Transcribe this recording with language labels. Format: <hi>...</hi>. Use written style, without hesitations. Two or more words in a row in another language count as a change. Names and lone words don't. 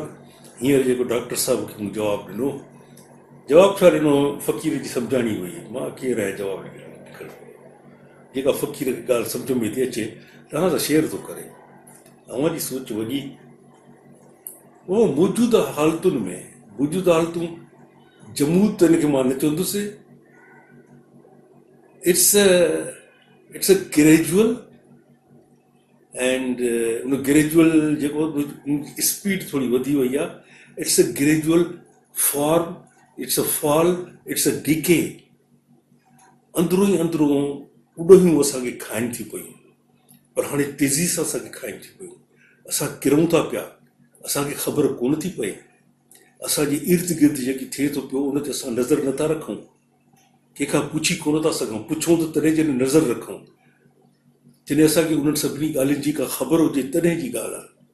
<sd>हींअर जेको डॉक्टर साहिब खे मूं जवाबु ॾिनो, जवाबु छा ॾिनो, फ़क़ीर जी सम्झाणी हुई, मां केरु आहे जवाबु ॾियणु। जेका फ़क़ीर खे ॻाल्हि सम्झ में थी अचे तव्हां सां शेयर थो करे। तव्हांजी सोच वॾी, उहो मौजूदा हालतुनि में, मौजूदा हालतूं जमूद त हिनखे मां न चवंदुसि,</sd> <en>It's a gradual and</en> <sd>उन ग्रेजुअल जेको स्पीड थोरी वधी वई आहे,</sd> <en>It's a gradual form, it's a fall, it's a decay.</en> <sd>अंदरूं ई अंदरूं उॾहियूं असांखे खाइनि थी पयूं, पर हाणे तेज़ी सां असांखे खाइनि थी पयूं। असां किरूं था पिया, असांखे ख़बर कोन थी पए, असांजे इर्द गिर्द जेकी थिए थो पियो उन ते असां नज़र नथा रखूं, कंहिंखां पुछी कोन था सघूं, पुछूं त तॾहिं जॾहिं नज़र रखूं, जॾहिं असांखे उन्हनि सभिनी ॻाल्हियुनि जी का ख़बर हुजे तॾहिं जी ॻाल्हि आहे।</sd>